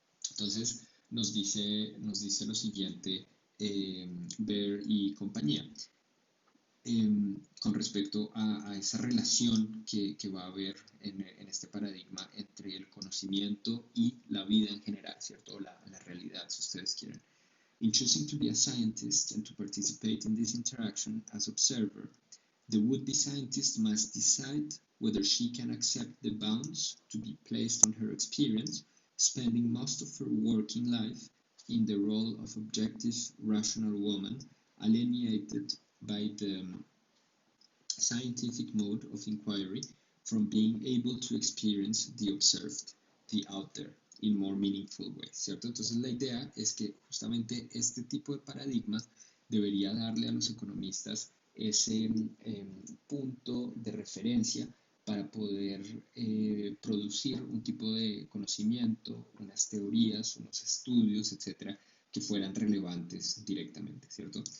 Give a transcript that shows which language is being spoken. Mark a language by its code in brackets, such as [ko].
[es] Entonces, nos dice lo siguiente Baer y compañía. Con respecto a esa relación que va a haber en este paradigma entre el conocimiento y la vida en general, ¿cierto? La realidad, si ustedes quieren. [en] In choosing to be a scientist and to participate in this interaction as observer, the would-be scientist must decide whether she can accept the bounds to be placed on her experience, spending most of her working life in the role of objective, rational woman, alienated by the scientific mode of inquiry from being able to experience the observed, the out there, in more meaningful ways, [es] ¿cierto? Entonces la idea es que justamente este tipo de paradigmas debería darle a los economistas ese punto de referencia para poder producir un tipo de conocimiento, unas teorías, unos estudios, etcétera, que fueran relevantes directamente, ¿cierto?